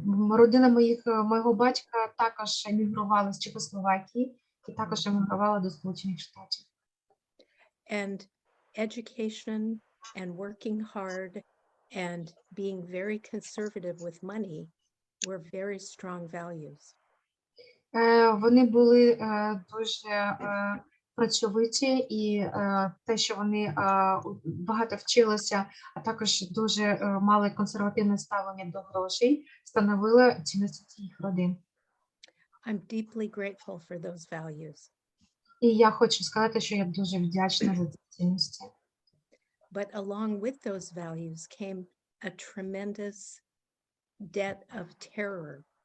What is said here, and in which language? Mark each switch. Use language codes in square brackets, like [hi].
[uk] Родина моєго батька також емігрувала з Чехословакії і також емігрувала до Сполучених Штатів. [en] And education and working hard and being very conservative with money were very strong values. [uk] Вони були дуже працьовиті, і те, що вони багато вчилися, а також дуже мали консервативне ставлення до грошей, становило цінності їх родин. [en] I'm deeply grateful for those values. [uk] І я хочу сказати, що я дуже вдячна за ці цінності. [en] But along with those values came a tremendous debt of terror.